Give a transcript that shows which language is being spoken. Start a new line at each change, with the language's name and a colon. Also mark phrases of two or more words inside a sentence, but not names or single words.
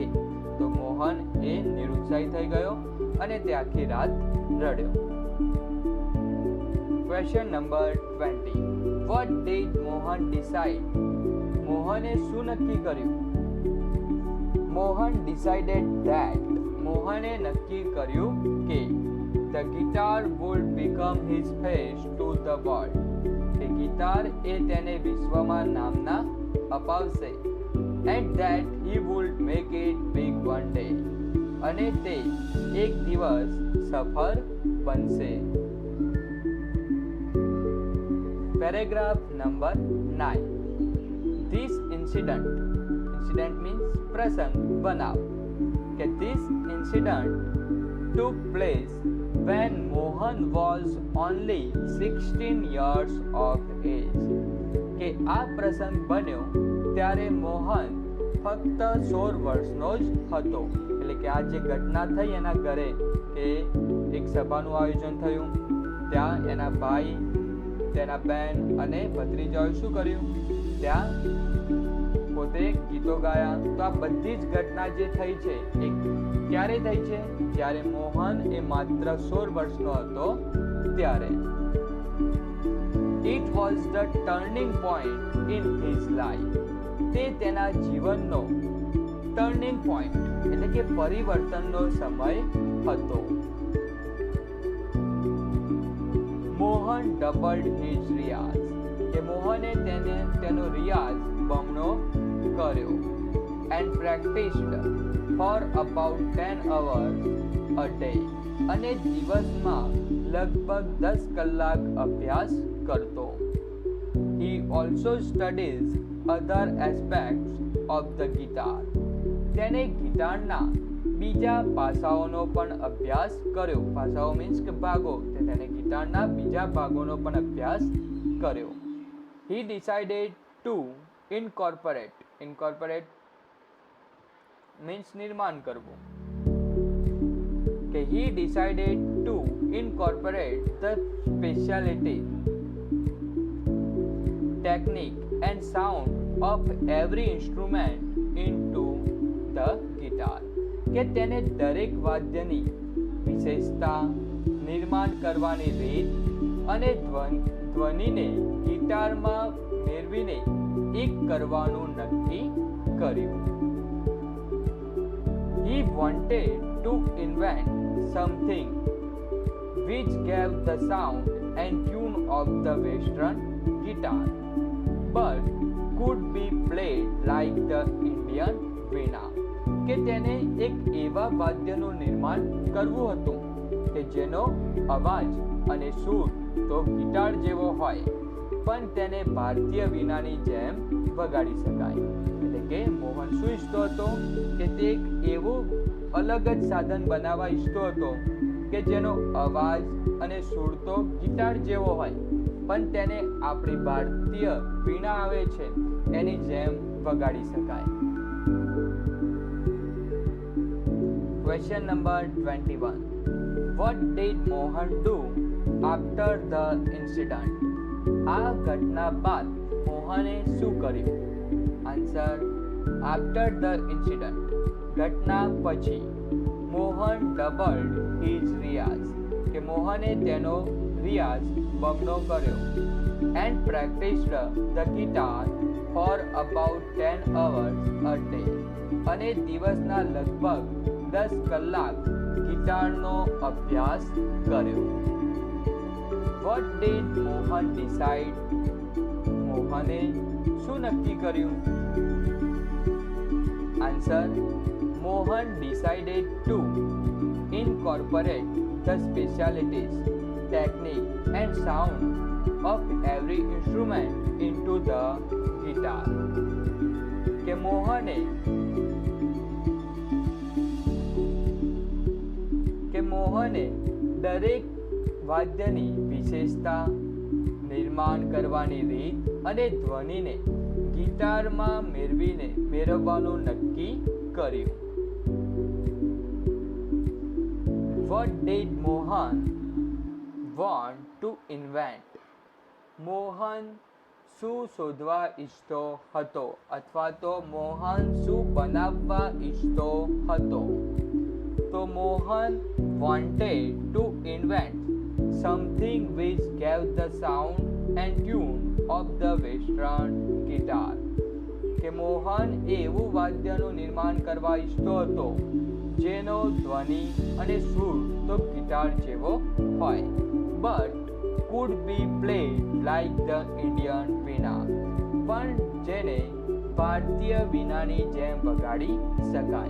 Gujarati: તો મોહન એ નિરુત્સાહી થઈ ગયો અને તે આખી રાત રડ્યો.
English: question number 20. What did Mohan decide?
Gujarati: મોહને શું નક્કી કર્યું?
English: Mohan decided that.
Gujarati: મોહને નક્કી કર્યું કે
English: the guitar would become his face to the world.
Gujarati: કે ગિટાર એ તેને વિશ્વમાં નામના અપાવશે.
English: And that he would make it big one day.
Gujarati: અને તે એક દિવસ સફળ બનશે.
English: Paragraph number 9. This incident means
Gujarati: પ્રસંગ બનાવ.
English: કે this incident took place when Mohan was only 16 years of age.
Gujarati: કે આ પ્રસંગ બન્યો ત્યારે મોહન ફક્ત 16 વર્ષનો જ હતો. એટલે કે આ જે ઘટના થઈ એના ઘરે કે એક સભાનું આયોજન થયું. ત્યાં એના ભાઈ, તેના બહેન અને ભત્રીજાઓએ શું કર્યું? ત્યાં પોતે ગીતો ગાયા. તો આ બધી જ ઘટના જે થઈ છે એ ક્યારે થઈ છે? જ્યારે મોહન એ માત્ર 16 વર્ષનો હતો ત્યારે.
English: It was the turning point in his life.
Gujarati: તે તેના જીવનનો
English: turning point
Gujarati: એટલે કે પરિવર્તનનો સમય હતો.
English: Mohan doubled his riyaz
Gujarati: કે મોહને તેનો રિયાઝ બમણો કર્યો.
English: and practised for about 10 hours a day
Gujarati: અને દિવસમાં લગભગ 10 કલાક અભ્યાસ કરતો.
English: He also studies other aspects of the guitar.
Gujarati: તેને ગિટારના બીજા પાસાઓનો પણ અભ્યાસ કર્યો. પાસાઓ મીન્સ કે ભાગો. તેને ગિટારના બીજા ભાગોનો પણ અભ્યાસ કર્યો.
English: He decided to incorporate મીન્સ
Gujarati: નિર્માણ કરવું.
English: કે he decided to incorporate the specialty, technique and sound of every instrument into the guitar.
Gujarati: કે તેને દરેક વાદ્યની વિશેષતા, નિર્માણ કરવાની રીત અને ધ્વનિને ગિટારમાં મેળવીને એક કરવાનું નક્કી કર્યું.
English: He wanted to invent something which gave the sound and tune of the Western guitar, but could be played like the Indian veena.
Gujarati: કે તેને એક એવા વાદ્યનું નિર્માણ કરવું હતું કે જેનો અવાજ અને સૂર તો ગિટાર જેવો હોય પણ તેને ભારતીય વીણાની જેમ વગાડી શકાય. એટલે કે મોહન શું ઈચ્છતો હતો કે તે એક એવું અલગ જ સાધન બનાવવા ઈચ્છતો હતો કે જેનો અવાજ અને સૂર તો ગિટાર જેવો હોય પણ તેને આપણી ભારતીય વીણા આવે છે એની જેમ વગાડી શકાય.
English: Question number 21. What did Mohan do after the incident?
Gujarati: આ ઘટના બાદ મોહને શું કર્યું?
English: answer after the incident
Gujarati: ઘટના પછી
English: Mohan doubled his riyaz
Gujarati: કે મોહને તેનો રિયાઝ બમણો કર્યો.
English: and practised the guitar for about 10 hours a day
Gujarati: અને દિવસના લગભગ 10 કલાક ગિટારનો અભ્યાસ કર્યો.
English: What did Mohan decide?
Gujarati: મોહને શું નક્કી કર્યું?
English: આન્સર Mohan decided to incorporate the specialties, technique and sound of every instrument into the guitar.
Gujarati: કે મોહને દરેક વાદ્યની વિશેષતા, નિર્માણ કરવાની રીત અને ધ્વનિને ગિટારમાં મેળવવાનું નક્કી કર્યું.
English: What did Mohan want to invent?
Gujarati: મોહન શું શોધવા ઈચ્છતો હતો અથવા તો મોહન શું બનાવવા ઈચ્છતો હતો?
English: તો મોહન wanted to invent something which gave the sound and tune of the Western guitar.
Gujarati: કે મોહન એવું વાદ્યનું નિર્માણ કરવા ઈચ્છતો હતો જેનો ધ્વનિ અને સૂર તો ગિટાર જેવો હોય
English: but could be played like the Indian veena
Gujarati: પણ જેને ભારતીય વીણાની જેમ વગાડી શકાય.